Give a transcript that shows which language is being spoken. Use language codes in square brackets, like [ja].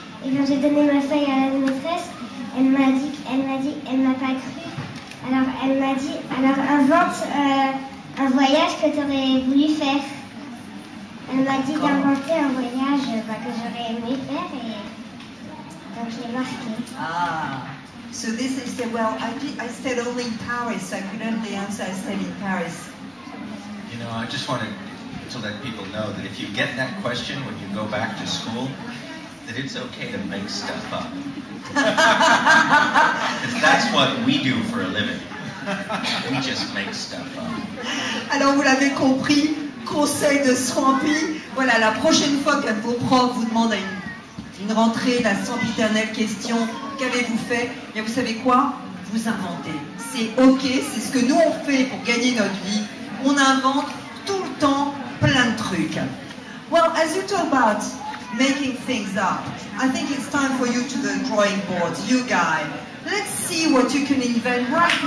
[fr] Et quand j'ai donné ma feuille à la maîtresse, elle m'a pas cru. Alors elle m'a dit, alors invente un voyage que tu aurais voulu faire. Elle m'a dit d'inventer un voyage que j'aurais aimé faire et donc je l'ai marqué. [en] Ah, so this is the, well, I stayed only in Paris, I couldn't only answer, I stayed in Paris. You know, I just wanted to let people know that if you get that question when you go back to school, that it's okay to make stuff up. Because that's what we do for a living. We just make stuff up. [fr] Alors vous l'avez compris, conseil de Swampy, voilà, la prochaine fois que vos profs vous demandent à une rentrée, la sempiternelle question, qu'avez-vous fait? Et bien vous savez quoi? Vous inventez. C'est ok, c'est ce que nous on fait pour gagner notre vie. On invente tout le temps plein de trucs. [en] Well, as you talk about making things up, I think it's time for you to the drawing board, you guys. Let's see what you can invent right now.